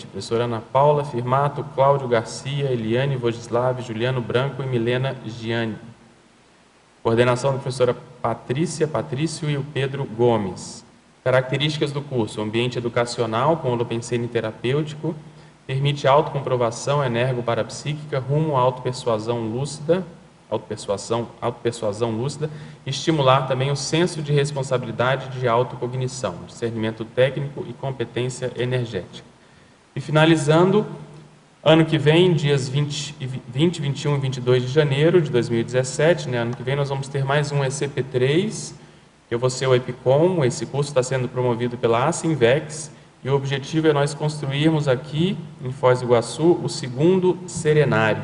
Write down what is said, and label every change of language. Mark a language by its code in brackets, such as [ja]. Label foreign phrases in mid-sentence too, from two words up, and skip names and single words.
[pt] Professora Ana Paula Firmato, Cláudio Garcia, Eliane Vogislav, Juliano Branco e Milena Gianni. Coordenação da professora Patrício e o Pedro Gomes. Características do curso: ambiente educacional com holopensene terapêutico, permite autocomprovação energo-parapsíquica rumo à autopersuasão lúcida, estimular também o senso de responsabilidade de autocognição, discernimento técnico e competência energética. E finalizando, ano que vem, dias 20, 21 e 22 de janeiro de 2017, ano que vem nós vamos ter mais um ECP3, eu vou ser o EPICOM, esse curso está sendo promovido pela Assinvex, e o objetivo é nós construirmos aqui, em Foz do Iguaçu, o segundo serenário.